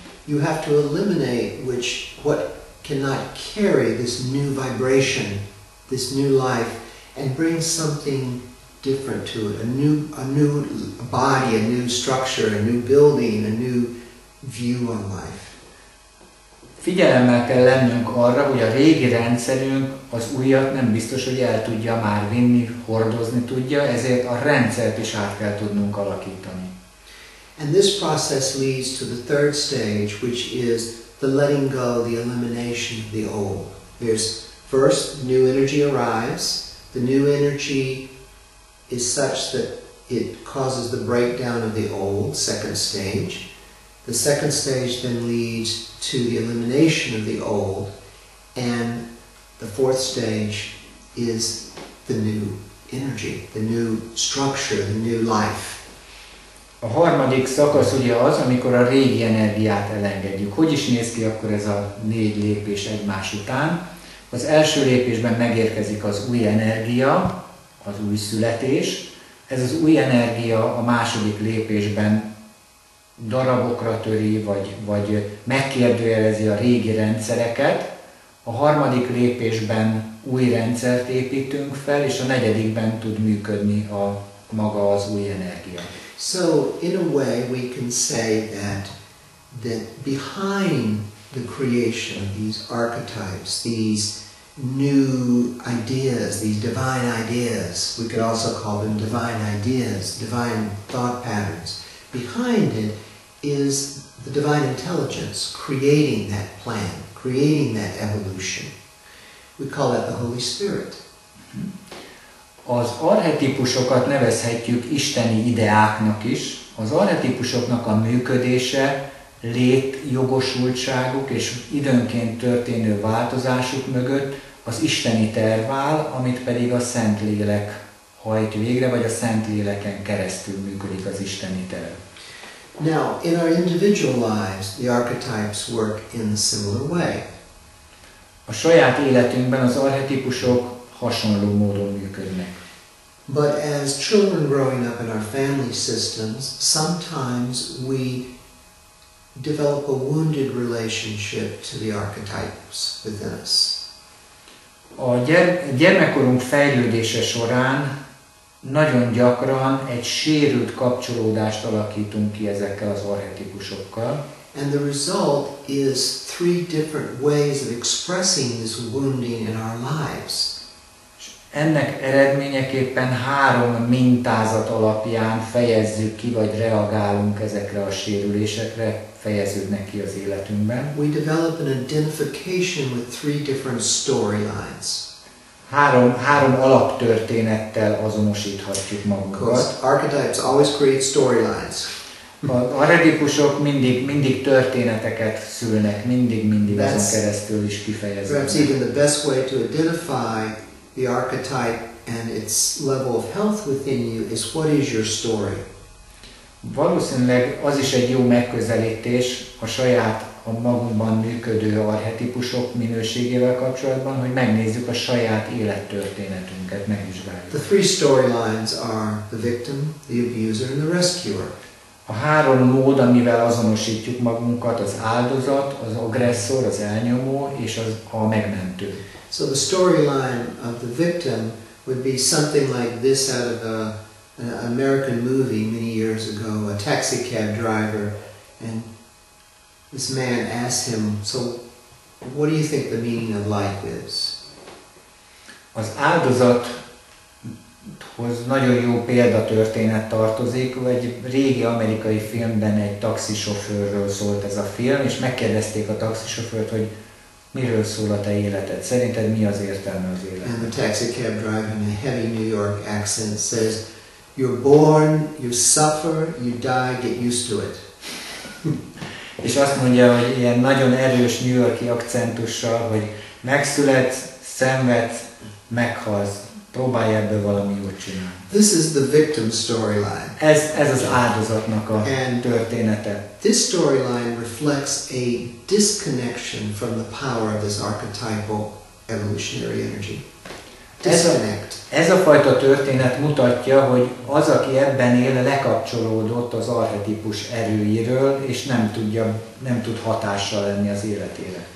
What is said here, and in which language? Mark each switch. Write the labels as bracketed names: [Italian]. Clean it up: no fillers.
[English] You have to eliminate what cannot carry this new vibration, this new life, and bring something different to it, a new body, a new structure, a new building, a new view on life. [Hungarian] Figyelemmel kell lennünk arra, hogy a régi rendszerünk az újat nem biztos, hogy el tudja már vinni, hordozni tudja, ezért a rendszert is át kell tudnunk alakítani. [English] And this process leads to the third stage, which is the letting go, the elimination of the old. There's first, new energy arrives. The new energy is such that it causes the breakdown of the old, second stage. The second stage then leads to the elimination of the old, and the fourth stage is the new energy, the new structure, the new life. [Hungarian] A harmadik szakasz ugye az, amikor a régi energiát elengedjük. Hogy is néz ki akkor ez a 4 lépés egymás után? Az első lépésben megérkezik az új energia, az új születés. Ez az új energia a második lépésben darabokra töri, vagy megkérdőjelezi a régi rendszereket. A harmadik lépésben új rendszert építünk fel, és a negyedikben tud működni maga az új energia. [English] So, in a way, we can say that behind the creation of these archetypes, these new ideas, these divine ideas, we could also call them divine ideas, divine thought patterns, behind it is the divine intelligence creating that plan, creating that evolution. We call that the Holy Spirit. [Hungarian] Az archetipusokat nevezhetjük isteni ideáknak is. Az archetipusoknak a működése, létjogosultságuk és időnként történő változásuk mögött az isteni terv áll, amit pedig a Szentlélek hajt végre, vagy a Szentléleken keresztül működik az isteni terv. [English] Now, in our individual lives, the archetypes work in a similar way. [Hungarian] A saját életünkben az archetípusok hasonló módon működnek. [English] But as children growing up in our family systems, sometimes we develop a wounded relationship to the archetypes within us. [Hungarian] A gyermekkorunk fejlődése során nagyon gyakran egy sérült kapcsolódást alakítunk ki ezekkel az archetipusokkal. [English] And the result is 3 different ways of expressing this wounding in our lives. [Hungarian] Ennek eredményeképpen 3 mintázat alapján fejezzük ki, vagy reagálunk ezekre a sérülésekre, fejeződnek ki az életünkben. [English] We develop an identification with 3 different storylines. [Hungarian] 3 alaptörténettel azonosíthatjuk magunkat. [English] Archetypes always create storylines. [Hungarian] Az archetipusok mindig történeteket szülnek, mindig azon keresztül is kifejeződnek. [English] Perhaps even the best way to identify the archetype and its level of health within you is what is your story. [Hungarian] Valószínűleg az is egy jó megközelítés a saját, a magunkban működő archetipusok minőségével kapcsolatban, hogy megnézzük a saját élettörténetünket, megvizsgáljuk. [English] The 3 storylines are the victim, the abuser, and the rescuer. [Hungarian] A 3 mód, amivel azonosítjuk magunkat, az áldozat, az agresszor, az elnyomó és a megmentő. [English] So the storyline of the victim would be something like this out of an American movie many years ago, a taxi cab driver, and this man asked him, so what do you think the meaning of life is? [Hungarian] Az áldozathoz nagyon jó példatörténet tartozik, egy régi amerikai filmben egy taxisofőrről szólt ez a film, és megkérdezték a taxisofőrt, hogy miről szól a te életed? Szerinted mi az értelme az életed? [English] And the taxi cab driver in a heavy New York accent says, you're born, you suffer, you die, get used to it. [Hungarian] És azt mondja, hogy ilyen nagyon erős New York-i akcentussal, hogy megszületsz, szenvedsz, meghalsz, próbálj ebből valami jót csinálni. [English] This is the victim storyline. [Hungarian] Ez az áldozatnak a története. [English] This storyline reflects a disconnection from the power of this archetypal evolutionary energy. Disconnect. [Hungarian] Ez a fajta történet mutatja, hogy az, aki ebben él, lekapcsolódott az archetipus erőiről, és nem tud hatással lenni az életére.